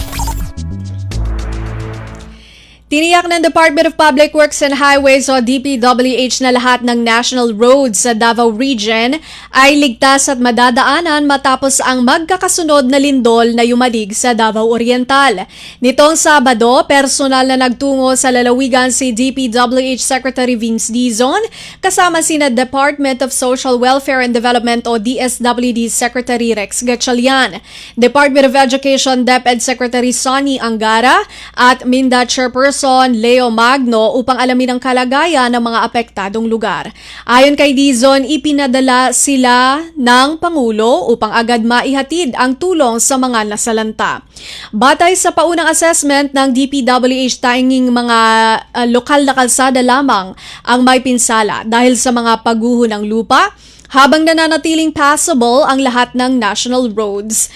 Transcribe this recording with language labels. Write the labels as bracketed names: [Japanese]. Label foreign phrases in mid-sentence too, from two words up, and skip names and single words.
[Filipino] Tiniyak ng Department of Public Works and Highways o DPWH na lahat ng [English] national roads [Filipino] sa Davao Region ay ligtas at madadaanan matapos ang magkakasunod na lindol na yumanig sa Davao Oriental. Nitong Sabado, personal na nagtungo sa lalawigan si DPWH Secretary Vince Dizon kasama sina Department of Social Welfare and Development o DSWD Secretary Rex Gatchalian, Department of Education DepEd Secretary Sonny Angara at MINDA Chairperson Leo Magno upang alamin ang kalagayan ng mga apektadong lugar. Ayon kay Dizon, ipinadala sila ng Pangulo upang agad maihatid ang tulong sa mga nasalanta. Batay sa paunang assessment ng DPWH, tanging mga lokal na kalsada lamang ang may pinsala dahil sa mga pagguho ng lupa, habang nananatiling passable ang lahat ng [English] national roads.